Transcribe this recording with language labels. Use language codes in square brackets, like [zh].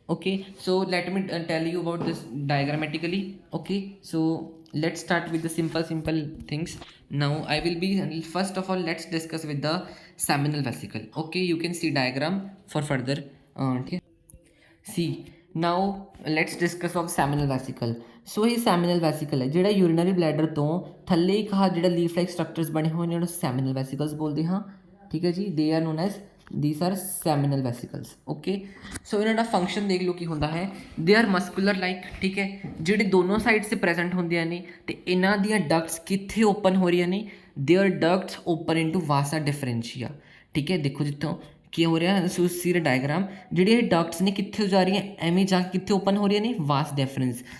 [en] Okay, so let me tell you about this diagrammatically. Okay, so let's start with the simple things. Now I will be, first of all let's discuss with the seminal vesicle. Okay, you can see diagram for further. Okay, see now let's discuss of seminal vesicle. [pa] So [hi] ये [pa] seminal vesicle [hi] है [pa] ਜਿਹੜਾ urinary bladder ਤੋਂ ਥੱਲੇ ਇੱਕ ਹਾਂ ਜਿਹੜਾ leaf like structures ਬਣੇ ਹੋਏ ਨੇ ਉਹਨਾਂ seminal vesicles ਬੋਲਦੇ ਹਾਂ. ਠੀਕ ਹੈ ਜੀ, [en] they are known as, these are seminal vesicles. [pa] Okay, so ਇਹਨਾਂ ਦਾ ਫੰਕਸ਼ਨ ਦੇਖ ਲਓ ਕੀ ਹੁੰਦਾ ਹੈ. [en] they are muscular like, [pa] ਠੀਕ ਹੈ, ਜਿਹੜੇ ਦੋਨੋਂ ਸਾਈਡ ਸੇ ਪ੍ਰੈਜ਼ੈਂਟ ਹੁੰਦੀਆਂ ਨੇ ਤੇ ਇਹਨਾਂ ਦੀਆਂ ਡਕਟਸ ਕਿੱਥੇ ਓਪਨ ਹੋ ਰਹੀਆਂ ਨੇ, [en] their ducts open into vasa differentia. [pa] ਠੀਕ ਹੈ, ਦੇਖੋ ਜਿੱਥੋਂ ਕੀ ਹੋ ਰਿਹਾ, ਸੀ ਡਾਇਗਰਾਮ, ਜਿਹੜੀਆਂ ਇਹ ਡਕਟਸ ਨੇ ਕਿੱਥੇ ਜਾ ਰਹੀਆਂ, ਐਵੇਂ ਜਾ ਕੇ ਕਿੱਥੇ ਓਪਨ ਹੋ ਰਹੀਆਂ ਨੇ, ਵਾਸ ਡੈਫਰੈਂਸ.